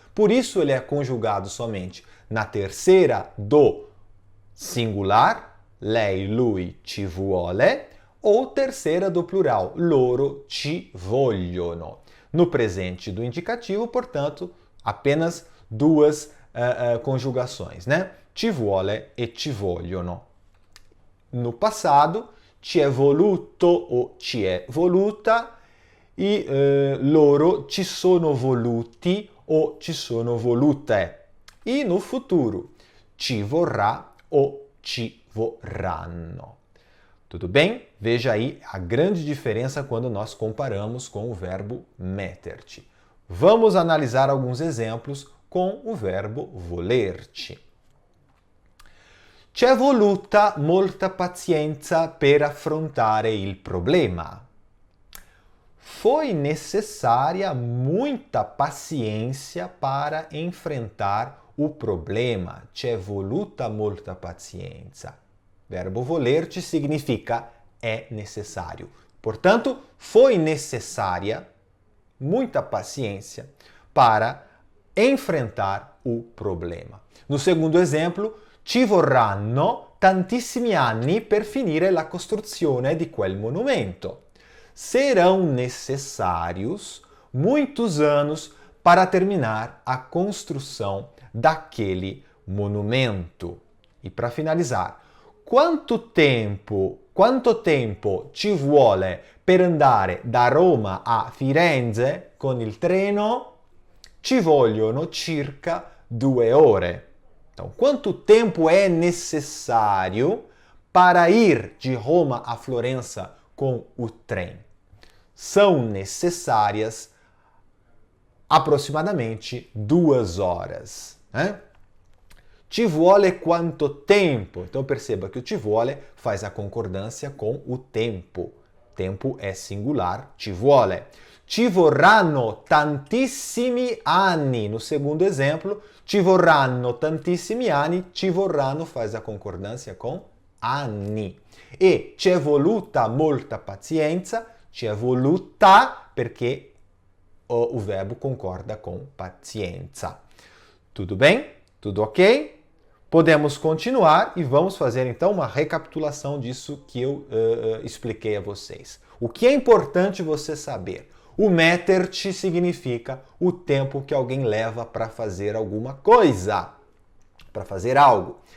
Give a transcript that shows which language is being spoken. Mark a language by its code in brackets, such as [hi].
[pt] Por isso ele é conjugado somente na terceira do singular, lei, lui, ci vuole, ou terceira do plural, [it] loro ci vogliono. [pt] No presente do indicativo, portanto, apenas duas conjugações, né? [it] Ci vuole e ci vogliono. No passado, ci è voluto o ci è voluta e loro ci sono voluti o ci sono volute. [pt] E no futuro, [it] ci vorrà o ci vorranno. [pt] Tudo bem? Veja aí a grande diferença quando nós comparamos com o verbo metterci. Vamos analisar alguns exemplos com o verbo volerci. [it] C'è voluta molta pazienza per affrontare il problema. [pt] Foi necessária muita paciência para enfrentar o problema. [it] C'è voluta molta pazienza. [pt] Verbo volerci significa é necessário. Portanto, foi necessária muita paciência para enfrentar o problema. No segundo exemplo, [it] ci vorranno tantissimi anni per finire la costruzione di quel monumento. [pt] Serão necessários muitos anos para terminar a construção daquele monumento. E para finalizar, [it] quanto tempo ci vuole per andare da Roma a Firenze con il treno? Ci vogliono circa 2 ore. [pt] Então, quanto tempo é necessário para ir de Roma a Florença com o trem? São necessárias aproximadamente 2 horas. Né? [it] Ci vuole quanto tempo? [pt] Então perceba que o ci vuole faz a concordância com o tempo. Tempo é singular, ci vuole. [it] Ci vorranno tantissimi anni. [pt] No segundo exemplo, [it] ci vorranno tantissimi anni, [pt] ci vorranno faz a concordância com anni. E c'è voluta molta pazienza, c'è voluta perché o verbo concorda com pazienza. Tudo bem? Tudo ok? Podemos continuar e vamos fazer então uma recapitulação disso que eu expliquei a vocês. O que é importante você saber? O metterci significa o tempo que alguém leva para fazer alguma coisa. para fazer algo.